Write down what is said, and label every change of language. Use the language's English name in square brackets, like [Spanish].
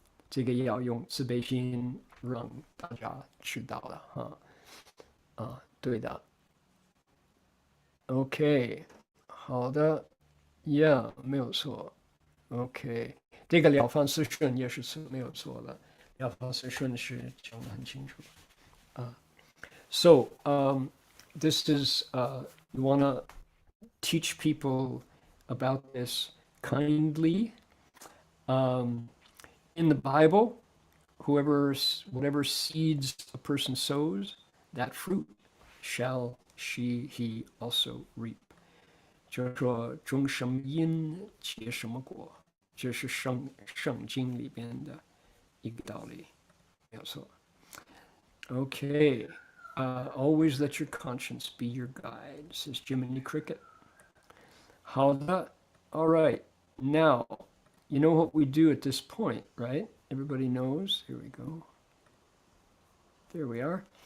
[Chinese] 这个也要用慈悲心让大家知道了哈。对的。 OK， 好的 ，Yeah， 没有错。 OK， 这个了凡四训也是没有错了，了凡四训是讲得很清楚。 [English] So this is you want to teach people about this kindly. In the Bible, whatever seeds a person sows, that fruit shall he also reap. [Chinese] 就是说种什么因结什么果，这是圣经里边的一个道理，没有错。 [English] Okay, always let your conscience be your guide, says Jiminy Cricket. [Chinese] 好的 [English] all right, now, you know what we do at this point, right? Everybody knows. Here we go. There we are.